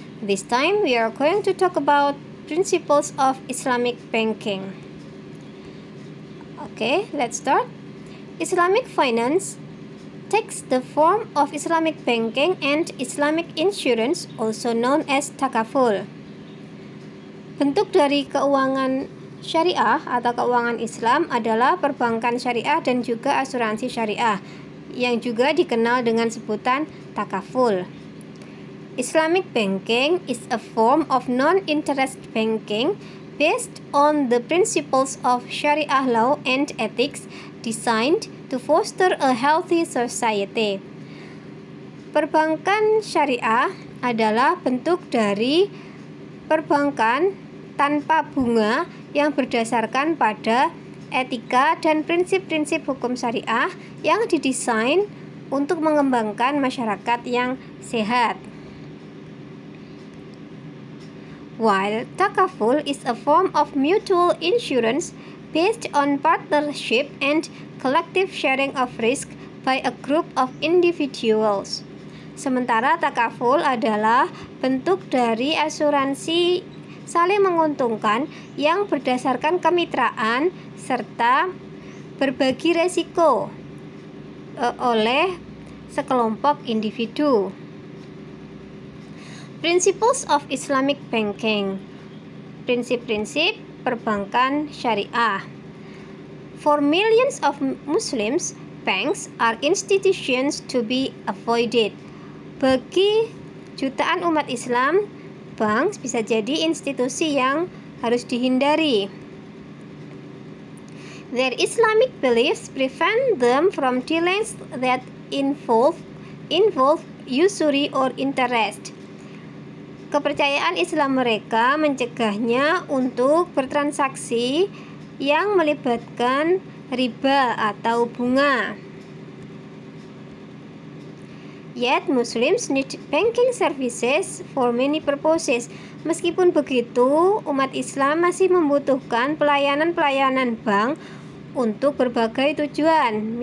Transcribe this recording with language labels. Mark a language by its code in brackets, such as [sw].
[en] This time we are going to talk about principles of Islamic banking. Okay, let's start. Islamic finance takes the form of Islamic banking and Islamic insurance, also known as takaful. [id] Bentuk dari keuangan syariah atau keuangan Islam adalah perbankan syariah dan juga asuransi syariah yang juga dikenal dengan sebutan takaful. [en] Islamic banking is a form of non-interest banking based on the principles of Sharia law and ethics designed to foster a healthy society. [id] Perbankan syariah adalah bentuk dari perbankan tanpa bunga yang berdasarkan pada etika dan prinsip-prinsip hukum syariah yang didesain untuk mengembangkan masyarakat yang sehat. [en] While takaful is a form of mutual insurance based on partnership and collective sharing of risk by a group of individuals. [id] Sementara takaful adalah bentuk dari asuransi saling menguntungkan yang berdasarkan kemitraan serta berbagi resiko oleh sekelompok individu. [en] Principles of Islamic banking. [id] Prinsip-prinsip perbankan syariah. [en] For millions of Muslims, banks are institutions to be avoided. [id] Bagi jutaan umat Islam, bank bisa jadi institusi yang harus dihindari. [en] Their Islamic beliefs prevent them from dealings that involve usury or interest. [id] Kepercayaan Islam mereka mencegahnya untuk bertransaksi yang melibatkan riba atau bunga. [en] Yet Muslims need banking services for many purposes. [id] Meskipun begitu, umat Islam masih membutuhkan pelayanan-pelayanan bank untuk berbagai tujuan.